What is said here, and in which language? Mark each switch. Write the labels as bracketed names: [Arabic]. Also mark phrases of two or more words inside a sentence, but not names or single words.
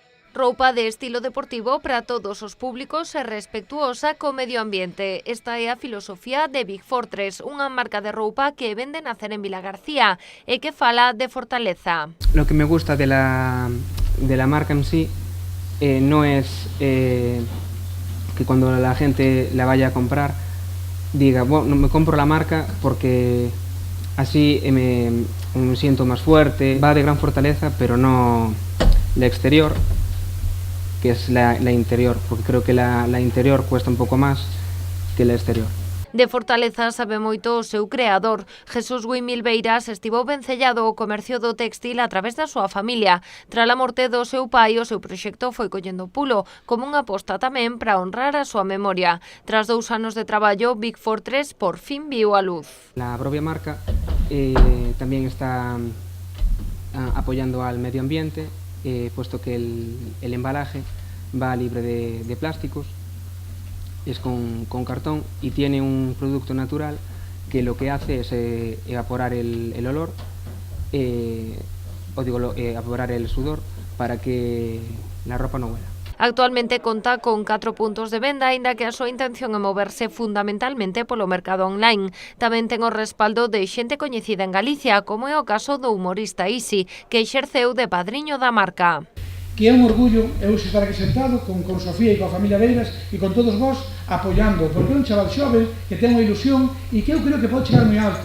[Galician] Roupa de estilo deportivo para todos os públicos e respetuosa co medio ambiente. Esta é a filosofía de Big Fortress, unha marca de roupa que vende nacer en Vilagarcía e que fala de fortaleza. [Spanish] Lo que me gusta de la marca en sí no es que cuando la gente la vaya a comprar diga, bueno, me compro la marca porque así me siento más fuerte. Va de gran fortaleza, pero no la exterior, que es la interior, porque creo que la interior cuesta [Galician] un pouco máis [Spanish] que la exterior. [Galician] De fortaleza sabe moito o seu creador. Jesús Guimil Beiras estivo vencellado ao comercio do textil a través da súa familia. Tras a morte do seu pai, o seu proxecto foi collendo pulo, como unha aposta tamén para honrar a súa memoria. Tras 2 anos de traballo, Big Fortress por fin viu a luz. [Spanish] La propia marca también está apoyando al medio ambiente, puesto que el embalaje va libre de plásticos, es con cartón y tiene un producto natural que lo que hace es evaporar el olor, evaporar el sudor para que la ropa no huela. [Galician] Actualmente conta con 4 puntos de venda, aínda que a súa intención é moverse fundamentalmente polo mercado online. Tamén ten o respaldo de xente coñecida en Galicia, como é o caso do humorista Isi, que exerceu de padriño da marca. Que é un orgullo eu estar aquí sentado con Sofía e coa familia Beiras e con todos vós apoiando, porque é un chaval xoven que ten unha ilusión e que eu creo que pode chegar moi alto.